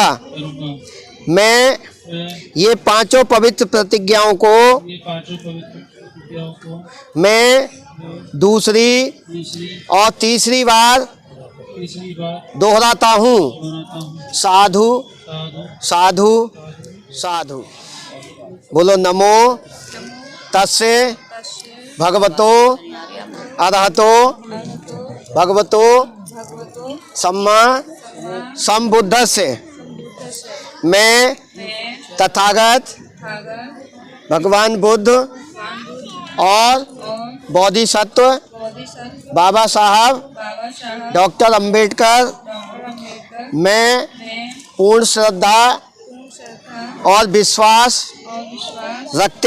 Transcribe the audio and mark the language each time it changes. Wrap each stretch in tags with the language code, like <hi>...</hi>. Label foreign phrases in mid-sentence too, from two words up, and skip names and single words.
<hi>मैं ये पांचों पवित्र प्रतिज्ञाओं को मैं दूसरी और तीसरी बार दोहराता हूँ। साधु साधु साधु। बोलो</hi> <pi>नमो तस्से भगवतो अरहतो भगवतो सम्मा संबुद्धस्य</pi> <hi>मैं तथागत भगवान बुद्ध और बोधिसत्व बाबा साहब डॉक्टर अंबेडकर मैं पूर्ण श्रद्धा और विश्वास रखते</hi>